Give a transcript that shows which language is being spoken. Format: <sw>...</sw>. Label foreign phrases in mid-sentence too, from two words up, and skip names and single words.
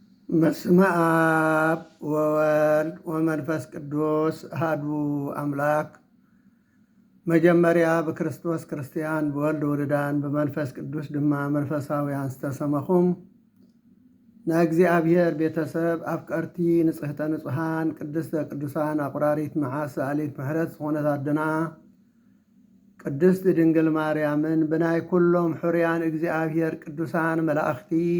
<gez>በስመ አብ ወወልድ ወመንፈስ ቅዱስ አሐዱ አምላክ።</gez> <ti>መጀመሪያ በክርስቶስ ክርስቲያን ብወልድ ውሉዳን ብመንፈስ ቅዱስ ድማ መንፈሳውያን ዝተሰመኹም ናይ እግዚአብሔር ቤተሰብ አፍቀርቲ ንጽሕተ ንጹሓን ቅድስተ ቅዱሳን አቁራሪት መዓስ ሰአሊት ምሕረት ዝኾነት አድና ቅድስት ድንግል ማርያምን ብናይ ኩሎም ሕሩያን እግዚአብሔር ቅዱሳን መላእኽቲ</ti>